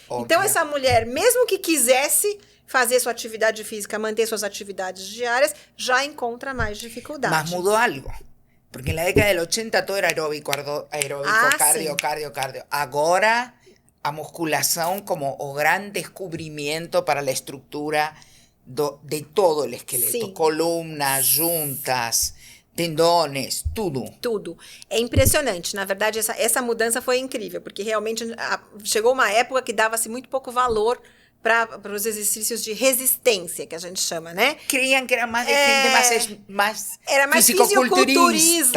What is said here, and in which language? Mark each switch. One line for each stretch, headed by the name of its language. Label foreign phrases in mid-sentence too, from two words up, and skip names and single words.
Portuguese: Então essa mulher, mesmo que quisesse, fazer sua atividade física, manter suas atividades diárias, já encontra mais dificuldade. Mas mudou algo. Porque na década del 80 todo era aeróbico, cardio, sim. cardio. Agora, a musculação como o
Spanish: gran descubrimiento
Portuguese: para a estrutura de todo o esqueleto. Sim.
Spanish: Columnas, juntas, tendones,
Portuguese: tudo. Tudo. É impressionante. Na verdade, essa mudança foi incrível, porque realmente chegou uma época que dava-se muito pouco valor para os exercícios de resistência, que a gente chama, né? Criam que era mais de gente mais era mais fisiculturismo,